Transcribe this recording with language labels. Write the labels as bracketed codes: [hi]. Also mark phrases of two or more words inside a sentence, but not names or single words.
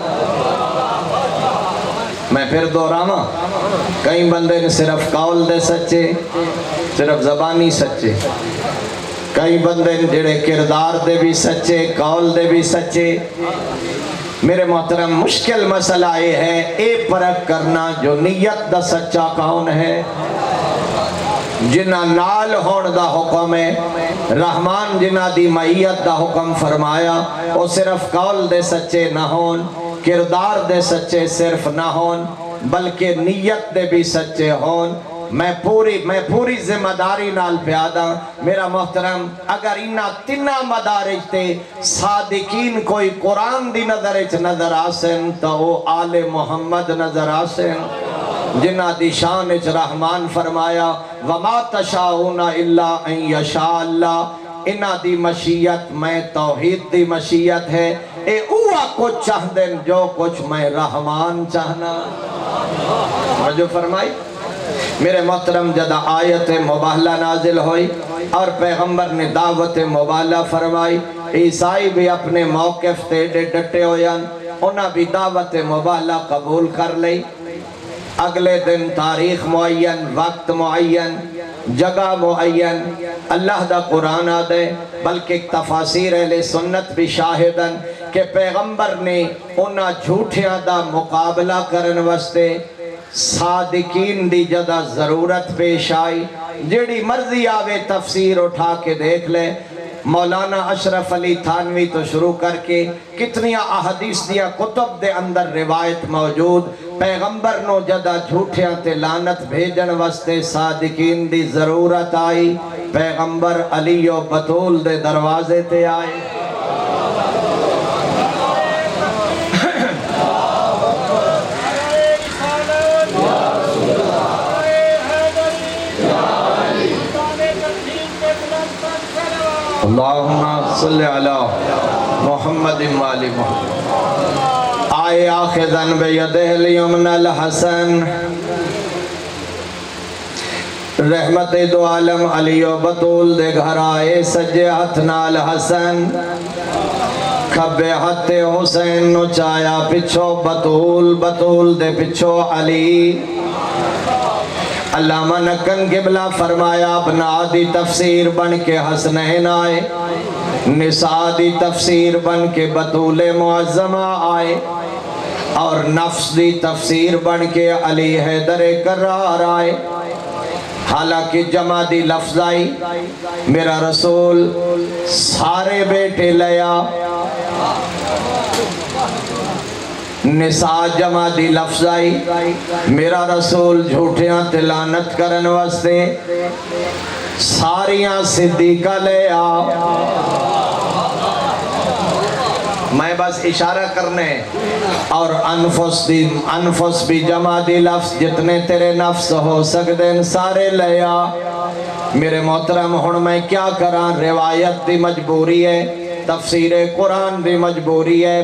[skr] میں پھر دہراواں، کئی بندے نے صرف قول دے سچے، صرف زبانی سچے، کئی بندے نے جڑے کردار دے بھی سچے، قول دے بھی سچے. میرے محترم، مشکل مسئلہ یہ ہے اے پرکھ کرنا جو نیت دا سچا کون ہے. جنہ نال ہون دا حکم ہے، رحمان جنہ دی معیت دا حکم فرمایا، وہ صرف قول دے سچے نہ ہون، کردار دے سچے صرف نہ ہون، بلکہ نیت دے بھی سچے ہون. میں پوری ذمہ داری نال پیادا. میرا محترم، اگر انہاں تنہ مدارج تے صادقین کوئی قرآن دی نظر آسن تو وہ آل محمد نظر آسن، جنہ دی شان اچ رحمان فرمایا [ar] وَمَا تَشَاءُونَ إِلَّا أَن يَشَاءَ اللَّهُ. [skr] انہاں دی مشیت میں توحید دی مشیت ہے. اے اوہ کچھ چاہ دیں جو کچھ میں رحمان چاہنا. جو فرمائی میرے محترم، جدہ آیت مباہلہ نازل ہوئی اور پیغمبر نے دعوت مباہلہ فرمائی، عیسائی بھی اپنے موقف تے ڈٹے ہوئن، انہاں بھی دعوت مباہلہ قبول کر لئی. اگلے دن تاریخ معین، وقت معین، جگہ معین، اللہ دا قرآن آدھے، بلکہ تفاسیر اہل سنت بھی شاہدن کہ پیغمبر نے انہاں جھوٹیاں دا مقابلہ کرن واسطے صادقین دی جدہ ضرورت پیش آئی. جیڑی مرضی آوے تفسیر اٹھا کے دیکھ لے. مولانا اشرف علی تھانوی تو شروع کر کے کتنی احادیث دیا کتب دے اندر روایت موجود. پیغمبر نو جدہ جھوٹیاں تے لعنت بھیجن واسطے صادقین دی ضرورت آئی. پیغمبر علی و بطول دے دروازے تے آئے. [ar] اللہم صلی علی محمد وآل محمد. [skr] آئے [ar] آخذن بیدہ الیمن الحسن، [skr] رحمت دو عالم علی و بطول دے گھر آئے سجے ہاتھ نال حسن، کھبے ہاتھ حسین نو چایا پچھو بطول، بطول دے پچھو علی. علامہ نکن قبلہ فرمایا ابنا دی تفسیر بن کے حسنین آئے، نساء دی تفسیر بن کے بطول معظمہ آئے، اور نفس دی تفسیر بن کے علی حیدر کرار آئے. حالانکہ جمع دی لفظ آئی، میرا رسول سارے بیٹے لیا. نساء جمع دی لفظ آئی، میرا رسول جھوٹیاں تے لعنت کرن واسطے ساریاں صدیقہ لیا. میں بس اشارہ کرنے. اور انفس بھی جمع دی لفظ، جتنے تیرے نفس ہو سکتے سارے لیا. میرے محترم، ہن میں کیا کراں؟ روایت دی مجبوری ہے، تفسیر قرآن دی مجبوری ہے.